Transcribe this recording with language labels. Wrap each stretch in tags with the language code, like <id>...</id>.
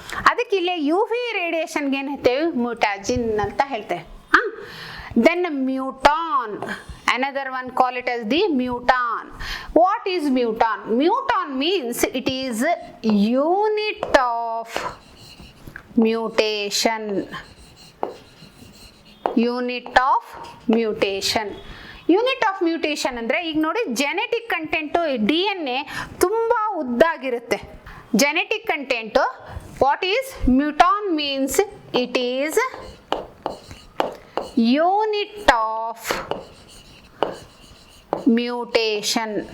<kn>ಅದಕ್ಕೆ ಇಲ್ಲೇ you V ರೇಡಿಯೇಷನ್ಗೆ ಏನು ಹೇಳ್ತೇವೆ, ಮ್ಯೂಟಾಜಿನ್ ಅಂತ ಹೇಳ್ತೇವೆ.</kn> <en>Then muton, another one call it as the muton. What is muton? Muton means it is unit of mutation. Unit of mutation.</en> <kn>Unit of mutation ಅಂದರೆ, ಈಗ ನೋಡಿ ಜೆನೆಟಿಕ್ ಕಂಟೆಂಟು DNA ತುಂಬ ಉದ್ದಾಗಿರುತ್ತೆ.</kn> <en>Genetic content, what is muton means it is unit of mutation.</en>